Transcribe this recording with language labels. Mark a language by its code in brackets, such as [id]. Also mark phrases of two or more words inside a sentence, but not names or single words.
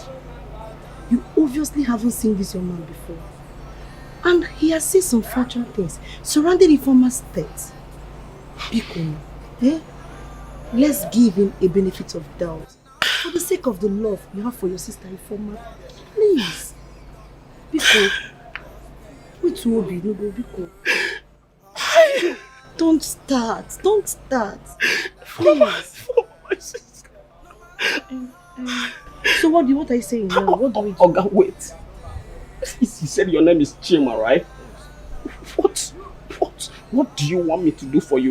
[en] You obviously haven't seen this young man before. And he has said some factual things surrounding Ifeoma's death. Biko, let's give him a benefit of doubt. For the sake of the love you have for your sister Ifeoma, please. Biko, wait to Obi, no go Biko. Don't start. Please. For my sister. So what are you saying now? What do we do? Oga, wait. He said your name is Chima, right? What do you want me to do for you?